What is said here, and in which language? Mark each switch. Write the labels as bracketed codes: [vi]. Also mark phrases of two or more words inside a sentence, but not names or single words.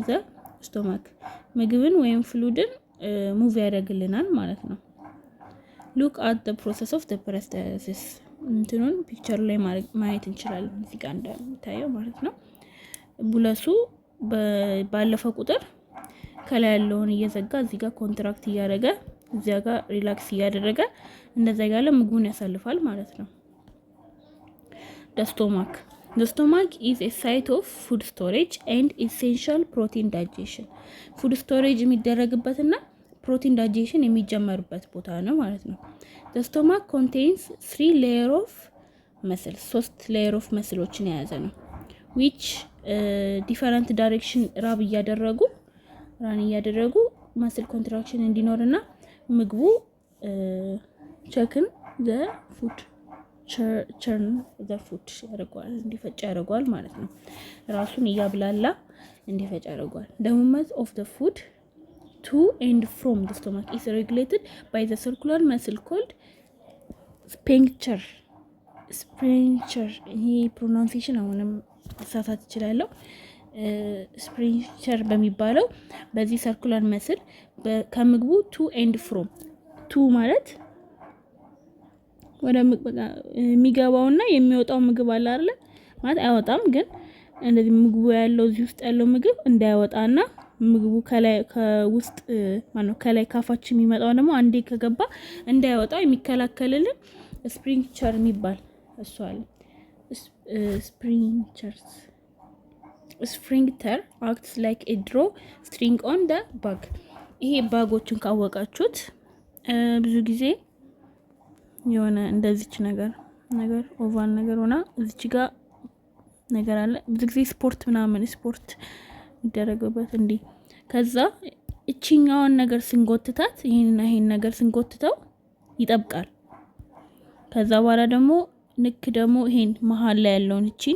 [en] the stomach፣ [am] ምግብን ወይም ፍሉድን ሙቭ ያደርግልናል ማለት ነው። [en] look at the process of the peristalsis [am] እንትኑን ፒክቸር ላይ ማየት እንችላለን። እዚህ ጋር እንደምታየው ማለት ነው። ቡለሱ ባለፈው ቁጥር ከላይ ያለውን እየዘጋ እዚህ ጋር ኮንትራክት እያደረገ እዚያ ጋር ሪላክስ እያደረገ እንደዛ ያለ ምግቡን ያሳልፋል ማለት ነው። [en] the stomach is a site of food storage and essential protein digestion። food storage [am] የሚደረግበትና [en] protein digestion [am] የሚጀመርበት ቦታ ነው ማለት ነው። [en] the stomach contains 3 layers of muscles [am] 3 [en] layer of muscles [am] የያዘ ነው which [en] different direction [am] ራብ እያደረጉ ራን እያደረጉ [en] muscle contraction [am] እንዲኖርና ምግቡ [en] chuck the food churn the food [am] ያደርገዋል፣ እንዲፈጭ ያደርገዋል ማለት ነው። ራሱን እያብላላ እንዲፈጭ ያደርገዋል። [en] the movement of the food to and from the stomach is regulated by the circular muscle called sphincter [am] ይሄ ፕሮናንሴሽን አሁንም ሳሳት ይችላለሁ። ስፕሪንቸር በሚባለው በዚህ [en] circular muscle [am] ከምግቡ [en] to and from to [am] ማለት ወደ የሚገባውና የሚወጣው ምግብ አለ አይደል? ማለት አይወጣም፣ ግን እንደዚህ ምግቡ ያለው እዚህ ውስጥ ያለው ምግብ እንዳይወጣና ምግቡ ከውስጥ ከላይ ካፋችን የሚመጣው ደግሞ አንዴ ከገባ እንዳይወጣው የሚከላከልልን ስፕሪንቸር የሚባል እሱ አለ። ስፕሪንክተር [en] acts like a draw string on the bag። [am] ይሄ ባጎችን ካወቃችሁት ብዙ ጊዜ የሆነ እንደዚች ነገር ኦቫል ነገር ሆና እዚች ጋር ነገር አለ። ብዙ ጊዜ ስፖርት ይደረገበት እንዴ። ከዛ እቺኛውን ነገር ስንጎትታት ይሄን ነገር ስንጎትተው ይጠብቃል። ከዛ በኋላ ደግሞ ይሄን መሃል ላይ ያለውን እቺን